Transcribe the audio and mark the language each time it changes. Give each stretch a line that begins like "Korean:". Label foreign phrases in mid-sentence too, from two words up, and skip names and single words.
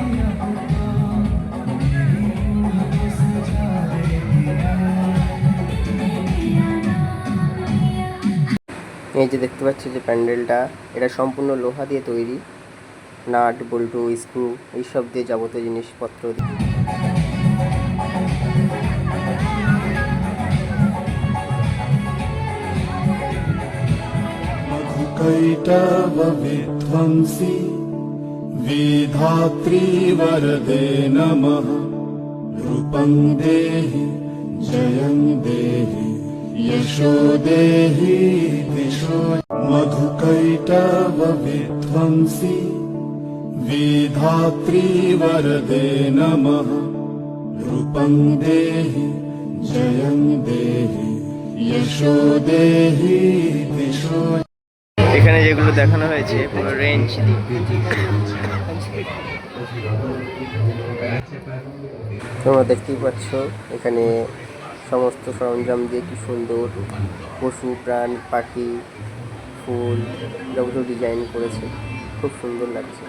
Bangla: এই যে দেখতে পাচ্ছি যে প্যান্ডেলটা, এটা সম্পূর্ণ লোহা দিয়ে তৈরি, নাট বল্টু স্ক্রু এইসব দিয়ে যাবতীয় জিনিসপত্র
Sanskrit: मधुकैटव विध्वंसी विधात्री वरदे नमः। रूपं देहि जयं देहि यशो देहि दिशो। मधुकैटव विध्वंसी विधात्री वरदे नमः। रूपं देहि जयं देहि यशो देहि दिशो।
Bangla: এখানে যেগুলো দেখানো হয়েছে পুরো রেঞ্জ তোমরা দেখতেই পাচ্ছ। এখানে সমস্ত সরঞ্জাম দিয়ে কি সুন্দর পশু প্রাণ পাখি ফুল যাবতীয় ডিজাইন করেছে, খুব সুন্দর লাগছে।